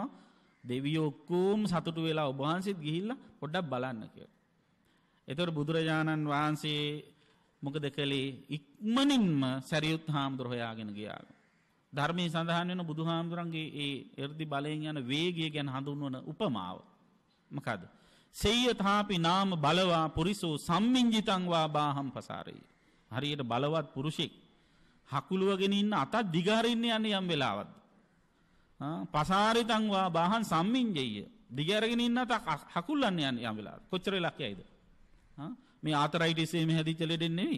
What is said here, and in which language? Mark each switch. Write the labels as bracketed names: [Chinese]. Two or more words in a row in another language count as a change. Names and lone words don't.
[Sinhala] දෙවියෝ ඔක්කොම සතුටු වෙලා ඔබ වහන්සේත් ගිහිල්ලා පොඩ්ඩක් බලන්න කියලා. ඒතර බුදුරජාණන් වහන්සේ මොකද කළේ? ඉක්මනින්ම සරියුත් හාමුදුරුවෝ හොයාගෙන ගියා. ධර්මයේ සඳහන් වෙන බුදුහාමුදුරන්ගේ ඒ එර්දි බලයෙන් යන වේගය ගැන හඳුන්වන උපමාව මොකද? [Pali] සේයථාපි නාම බලවා පුරිසෝ සම්මිංජිතං වා බාහම් පසාරේ. [Sinhala] හරියට බලවත් පුරුෂෙක් හකුලුවගෙන ඉන්න අතක් දිගහරින්න යන්නේ යම් වෙලාවක්ද. [Pali] පසාරිතං වා බාහන් සම්මින්ජය. [Sinhala] දිගැරගෙන ඉන්න හකුල්ලන්න යම් වෙලාවක. කොච්චර වෙලක් යයිද? මේ ආතරයිටිස් එහෙම හැදිච්ච ලෙඩෙන් නෙවෙයි.